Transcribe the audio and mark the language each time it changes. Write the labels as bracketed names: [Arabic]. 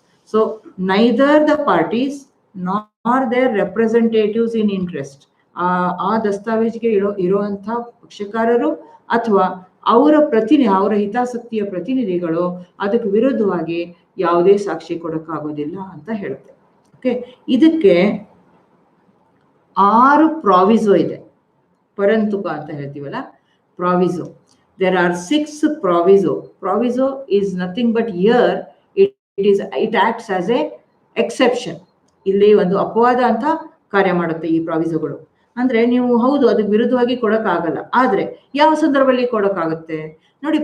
[English] So neither the parties nor their representatives in interest, [Kannada] ಆ ದಸ್ತಾವೇಜಿಗೆ ಇರುವಂತಹ ಪಕ್ಷಕಾರರು ಅಥವಾ ಅವರ ಹಿತಾಸಕ್ತಿಯ ಪ್ರತಿನಿಧಿಗಳು ಅದಕ್ಕೆ ವಿರುದ್ಧವಾಗಿ ಯಾವುದೇ ಸಾಕ್ಷಿ ಕೊಡಕ್ಕಾಗೋದಿಲ್ಲ ಅಂತ ಹೇಳುತ್ತೆ. ಓಕೆ, ಇದಕ್ಕೆ 6 ಪ್ರಾವಿಸೋ ಇದೆ. ಪರಂತುಕ ಅಂತ ಹೇಳ್ತೀವಲ್ಲ, ಪ್ರಾವಿಸೋ. [English] There are 6 proviso. Proviso is nothing but here it acts as a exception. [Kannada] ಇಲ್ಲಿ ಒಂದು ಅಪವಾದ ಅಂತ ಕಾರ್ಯ ಮಾಡುತ್ತೆ ಈ ಪ್ರಾವಿಸೋಗಳು. ಅಂದ್ರೆ ನೀವು ಹೌದು ಅದಕ್ಕೆ ವಿರುದ್ಧವಾಗಿ ಕೊಡಕ್ಕಾಗಲ್ಲ, ಆದ್ರೆ ಯಾವ ಸಂದರ್ಭದಲ್ಲಿ ಕೊಡಕ್ಕಾಗುತ್ತೆ ನೋಡಿ.